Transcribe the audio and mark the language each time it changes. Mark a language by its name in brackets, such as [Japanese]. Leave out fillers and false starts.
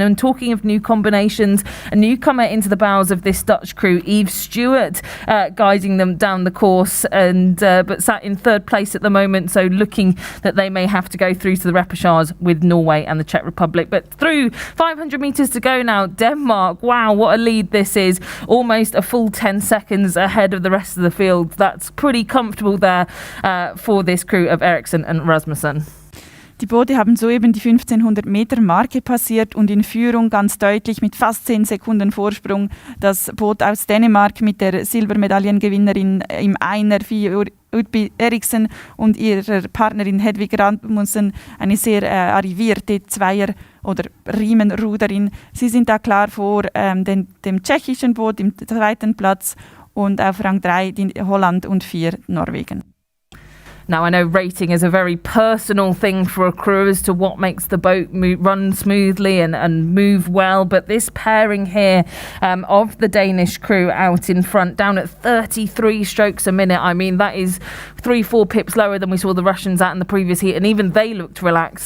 [English] And talking of new combinations, a newcomer into the bows of this Dutch crew, Eve Stewart, guiding them down the course, and but sat in third place at the moment, so looking that they may have to go through to the repechage with Norway and the Czech Republic. But through 500 metres to go now, Denmark, wow, what a lead this is, almost a full 10 seconds ahead of the rest of the field. That's pretty comfortable there for this crew of Eriksson and Rasmussen. [German] Die Boote haben soeben die 1500 Meter Marke passiert und in Führung ganz deutlich mit fast 10 Sekunden Vorsprung das Boot aus Dänemark mit der Silbermedaillengewinnerin im Einer Fie Udby Eriksson und ihrer Partnerin Hedvig Rasmussen, eine sehr arrivierte Zweier- oder Riemenruderin. Sie sind da klar vor dem tschechischen Boot im zweiten Platz und auf Rang 3 Holland und 4 Norwegen. [English] Now, I know rating is a very personal thing for a crew as to what makes the boat run smoothly and move well, but this pairing here of the Danish crew out in front, down at 33 strokes a minute, I mean, that is 3-4 pips lower than we saw the Russians at in the previous heat, and even they looked relaxed.